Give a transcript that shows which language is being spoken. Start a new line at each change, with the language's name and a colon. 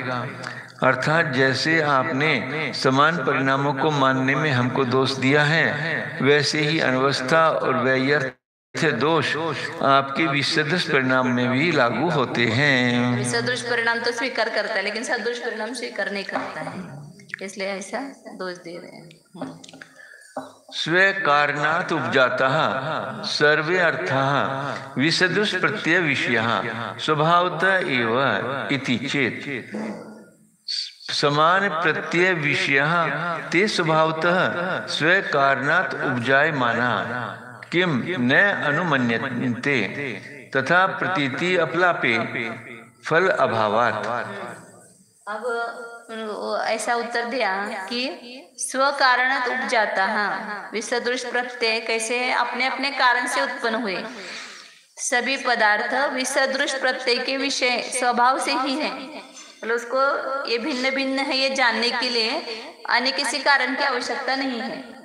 Hindi: अर्थात जैसे आपने समान परिणामों को मानने में हमको दोष दिया है, वैसे ही अनवस्था और व्यर्थ दोष आपके विसदृश परिणाम में भी लागू होते हैं। विसदृश परिणाम तो स्वीकार करता है, लेकिन सदृश परिणाम स्वीकार नहीं करता है, इसलिए ऐसा दोष दे रहे हैं।
Sanskrit: स्व कारणात् उपजातः सर्वे अर्थाः विसदृश प्रत्यय विषयः स्वभावतः एव इति चेत् समान प्रत्यय विषयः ते स्वभावतः स्व कारणात् उपजायमाना किम न अनुमन्यन्ते तथा प्रतीति अपलापे फल अभावात्।
Hindi: अब ऐसा उत्तर दिया कि
Sanskrit: स्व कारणत उपजाता
Hindi: विसदृश प्रत्यय कैसे अपने अपने कारण से उत्पन्न हुए। सभी पदार्थ विसदृश प्रत्यय के विषय स्वभाव से ही है, मतलब उसको ये भिन्न भिन्न है ये जानने के लिए अन्य किसी कारण की आवश्यकता नहीं है।